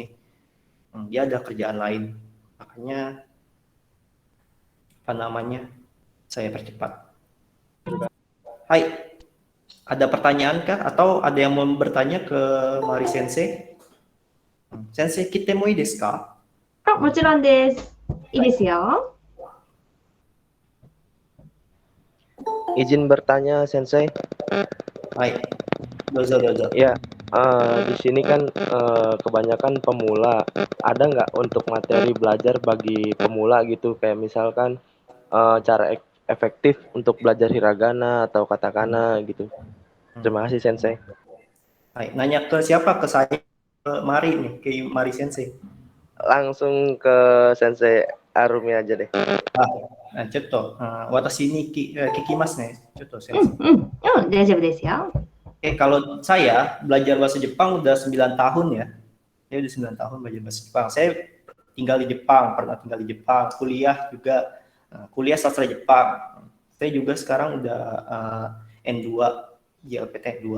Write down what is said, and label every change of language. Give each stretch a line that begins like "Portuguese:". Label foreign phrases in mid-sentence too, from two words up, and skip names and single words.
Indonesian: Dia ada kerjaan lain, makanya apa namanya saya percepat. Hai, ada pertanyaan kah? Atau ada yang mau bertanya ke Mari Sensei? Sensei, kita mau
Japanese: ですか? あ、もちろんです。いいですよ。
Indonesian: Izin bertanya, Sensei.
Japanese: はい、どうぞ.
Indonesian: Ya, di sini kan kebanyakan pemula. Ada nggak untuk materi belajar bagi pemula gitu? Kayak misalkan cara efektif untuk belajar hiragana atau katakana gitu. Terima kasih, Sensei. Hai, nanya ke siapa? Ke saya, ke Mari nih, ke Mari Sensei. Langsung ke Sensei Arumi aja deh. Contoh,
Japanese: 私に聞きますね.
Indonesian: Contoh, Sensei.
Japanese: 大丈夫ですよ。
Indonesian: Kalau saya belajar bahasa Jepang udah 9 tahun ya. Saya udah 9 tahun belajar bahasa Jepang. Saya tinggal di Jepang, pernah tinggal di Jepang, kuliah juga, kuliah sastra Jepang. Saya juga sekarang udah N2, JLPT N2.